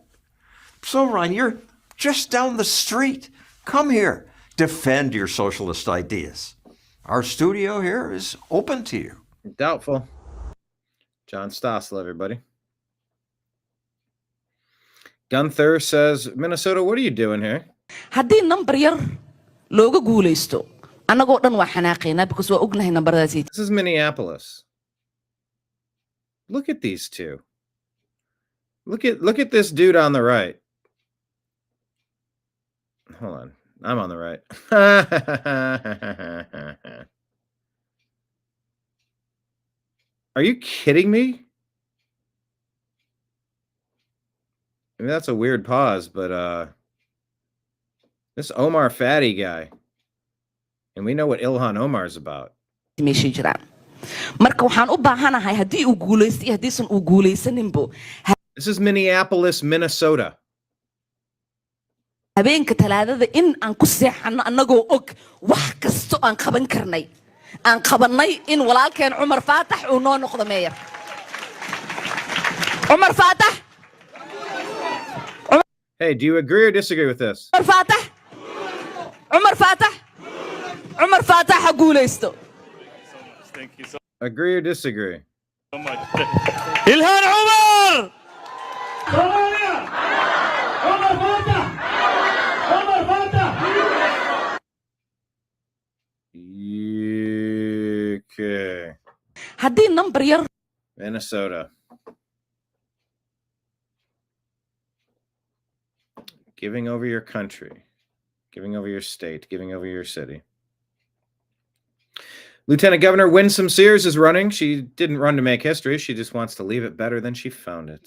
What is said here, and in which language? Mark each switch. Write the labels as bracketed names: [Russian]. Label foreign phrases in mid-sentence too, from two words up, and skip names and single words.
[English] So, Ron, you're just down the street. Come here. Defend your socialist ideas. Our studio here is open to you. Doubtful. John Stossel, everybody. Gunther says, Minnesota, what are you doing here? [Somali] haddii number yar looga guulaysto annagoo dhan waa xanaaqeynaa because waa ognahay nambaradaasi. [English] This is Minneapolis. Look at these two. Look at this dude on the right. Hold on. I'm on the right. Are you kidding me? I mean, that's a weird pause, but this Omar Fatty guy, and we know what Ilhan Omar's about. [Somali] meesha jiraan marka waxaan u baahanahay haddii uu guulaysto iyo haddiisan uu guulaysaninbo. [English] This is Minneapolis, Minnesota. [Somali] habeenka talaadada in aan ku seexano annagoo og wax kasto aan qaban karnay aan qabanay in walaalkeen Cumar Faatax uu noo noqdo meeyar. Cumar Faatax. [English] Hey, do you agree or disagree with this? [Somali] Cumar Faatax. Cumar Faatax. Cumar Faatax ha guulaysto. [English] Thank you so Agree or disagree? much. Ilhan Omar! Okay. [Somali] haddii number yar [English] Minnesota. Giving over your country, giving over your state, giving over your city. Lieutenant Governor Winsome Sears is running. She didn't run to make history. She just wants to leave it better than she found it.